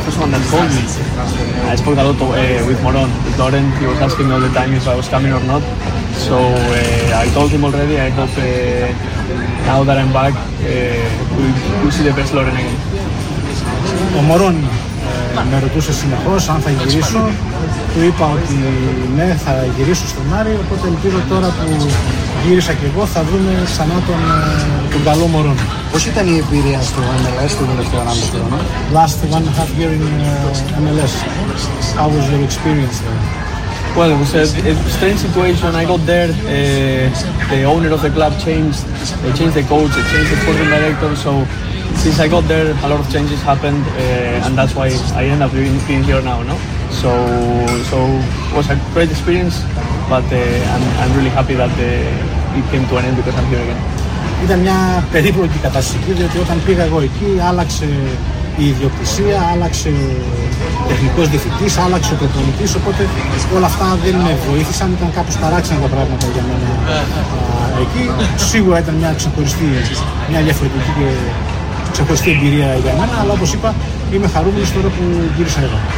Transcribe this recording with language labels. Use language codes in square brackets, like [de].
[en] I spoke a lot with Moron, Doren. He was asking me all the time if I was coming or not. So I told him already. I hope now that I'm back, we see the best Loren again. [el] Ο Moron με ρωτούσε συνεχώς αν θα γυρίσω. Του είπα ότι ναι, θα γυρίσω στον Άρη. Οπότε ελπίζω τώρα που γύρισα και εγώ θα δούμε ξανά τον καλό Μωρόν. Πώς ήταν η εμπειρία στο MLS το τελευταίο 1,5 χρόνο? [en] Last 1.5 year in MLS. How was your experience there? Well, it was a strange situation. I got there, the owner of the club changed. They changed the coach, they changed the sporting director. So since I got there, a lot of changes happened, and that's why I end up being here now, no? So it was a great experience, but I'm really happy that it came to an end because I'm here again. [el] Ήταν μια περίπλοκη κατάσταση, διότι όταν πήγα εγώ εκεί, άλλαξε η ιδιοκτησία, άλλαξε ο τεχνικός διευθυντής, άλλαξε ο προπονητής, οπότε όλα αυτά δεν με βοήθησαν, ήταν κάπως παράξενα τα πράγματα για μένα εκεί. Σίγουρα ήταν μια ξεχωριστή, μια διαφορετική και ξεχωριστή εμπειρία για μένα, αλλά όπως είπα, είμαι χαρούμενος τώρα που γύρισα εδώ.